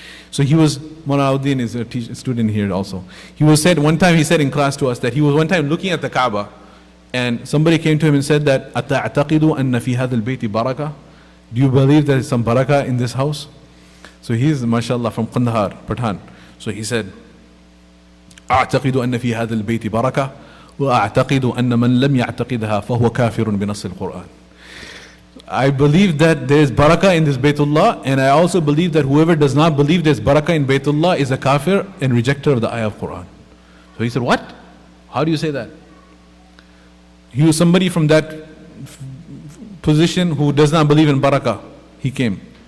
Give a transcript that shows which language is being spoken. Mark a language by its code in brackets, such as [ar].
[en] So Maulana Alauddin is a student here also. One time he said in class to us that he was one time looking at the Kaaba, and somebody came to him and said that, [ar] أَتَعْتَقِدُ أَنَّ فِي هَذَا الْبَيْتِ [en] barakah? Do you believe there is some barakah in this house? So he's, mashallah, from Kandahar, Pathan. So he said, [ar] أعتقد أن في هذا البيت بركة وأعتقد أن من لم يعتقدها فهو كافر بنص القرآن. [en] I believe that there is barakah in this Baytullah, and I also believe that whoever does not believe there is barakah in Baytullah is a kafir and rejecter of the ayah of Quran. So he said, what? How do you say that? He was somebody from that position who does not believe in barakah. He came.